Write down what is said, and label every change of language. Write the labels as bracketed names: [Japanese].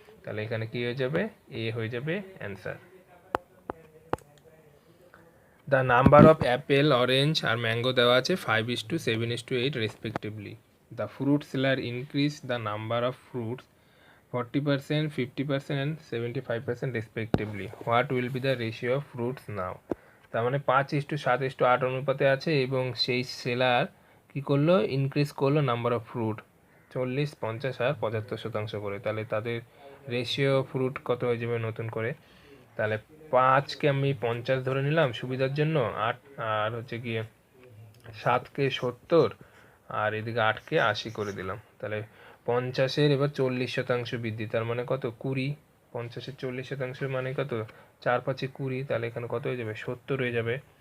[Bangla] তাহলে এখানে কি হয়ে যাবে, এ হয়ে যাবে answer. [English] the number of apple, orange আর mango [Bangla] দেওয়া আছে [English] 5:7:8 respectively. The fruit seller increase the number of fruits 40%, 50% and 75% respectively. What will be the ratio of fruits now? [Bangla] তার মানে 5:7:8 অনুপাতে আছে এবং সেই সেলার কি করলো ইনক্রিজ করলো [English] number of fruit [Bangla] 40, 50 আর 75% করে, তাহলে তাদের রেশিও ফ্রুট কত হয়ে যাবে নতুন করে। তাহলে 5কে আমি 50 ধরে নিলাম সুবিধার জন্য, 8 আর হচ্ছে গিয়ে 7কে 70 আর এদিকে 8কে 80 করে দিলাম, তাহলে 50-এর এবার 40% বৃদ্ধি, তার মানে কত 20, 50-এর 40% মানে কত 4 5-এ 20, তাহলে এখানে কত হয়ে যাবে 70 হয়ে যাবে।